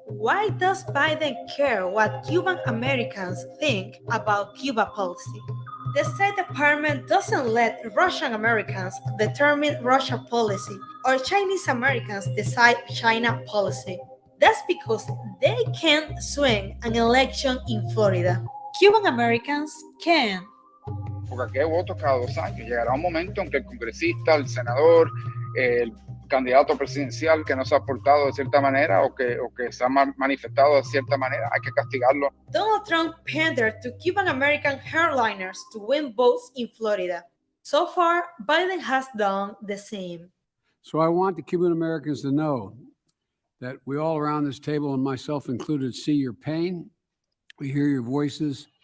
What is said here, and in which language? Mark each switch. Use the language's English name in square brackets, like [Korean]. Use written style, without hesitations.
[English] Why does Biden care what Cuban Americans think about Cuba policy? The State Department doesn't let Russian Americans determine Russia policy or Chinese Americans decide China policy. That's because they can't swing an election in Florida. Cuban Americans can. [Spanish] Porque aquí hay votos cada 2 años. Llegará un momento en que el congresista, el senador, el candidato presidencial que no se ha portado de cierta manera o que se ha manifestado de cierta manera, hay que castigarlo. [English] Donald Trump pandered to Cuban American hardliners to win votes in Florida. So far, Biden has done the same. So I want the Cuban Americans to know that we all around this table, and myself included, see your pain. We hear your voices.